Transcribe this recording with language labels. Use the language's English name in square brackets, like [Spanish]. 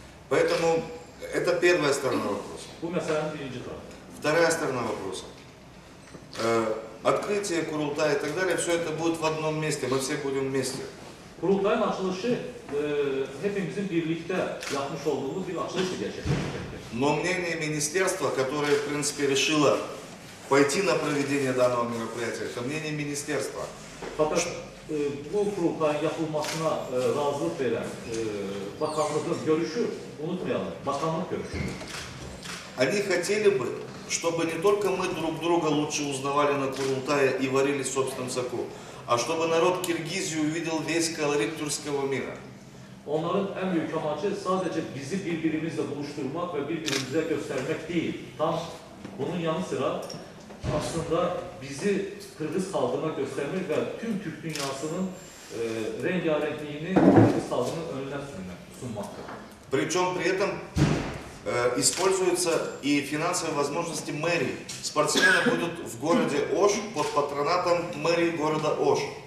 [Russian] Поэтому это первая сторона вопроса. [Turkish] Bu meselenin birinci tarafı. [Russian] Вторая сторона вопроса. Открытие Kurultaya и так далее, все это будет в одном месте, мы все будем вместе. [Turkish] Kurultayın açılışı hepimizin birlikte yapmış olduğumuz bir açılışla gerçekleşecektir. [Russian] Но мнение министерства, которое, в принципе, решило пойти на проведение данного мероприятия, это мнение министерства. [Turkish] Fakat bu kurultayın yapılmasına razılık veren bakanlığın görüşü unutmayalım, bakanlık görüşü. [Russian] Они хотели бы, чтобы не только мы друг друга лучше узнавали на Kurultaya и варились в собственном соку, а чтобы народ Киргизии увидел весь колорит тюркского мира. [Turkish] Onların en büyük amacı sadece bizi birbirimizle buluşturmak ve birbirimize göstermek değil. Tam bunun yanı sıra aslında bizi Kırgız halkına göstermek ve tüm Türk dünyasının rengarenkliğini Kırgız halkının önüne sunmaktır. [Russian] Причем при этом используются и финансовые возможности мэрии. Спортсмены будут в городе Ош под патронатом мэрии города Ош.